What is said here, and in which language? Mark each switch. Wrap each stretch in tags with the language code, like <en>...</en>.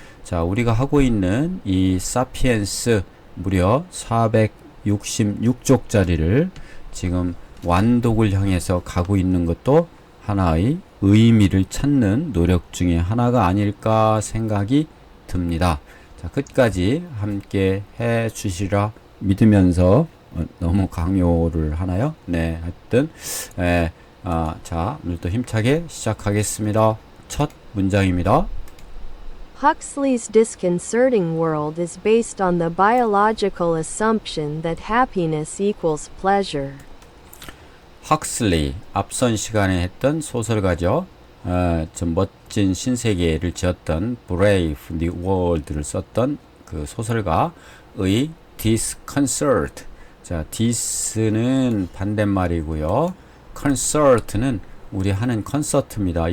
<ko>자, 우리가 하고 있는 이 사피엔스 무려 466쪽짜리를 지금 완독을 향해서 가고 있는 것도 하나의 의미를 찾는 노력 중에 하나가 아닐까 생각이 듭니다. 자, 끝까지 함께 해 주시라 믿으면서 너무 강요를 하나요? 네, 하여튼 자, 오늘도 힘차게 시작하겠습니다. 첫 문장입니다.</ko> <en>Huxley's disconcerting world is based on the biological assumption that happiness equals pleasure.</en> <ko>헉슬리, 앞선 시간에 했던 소설가죠. 좀 멋진 신세계를 지었던 Brave New World를 썼던 그 소설가의 disconcert. 자, dis는 반대말이고요. concert는 우리 하는 콘서트입니다.</ko>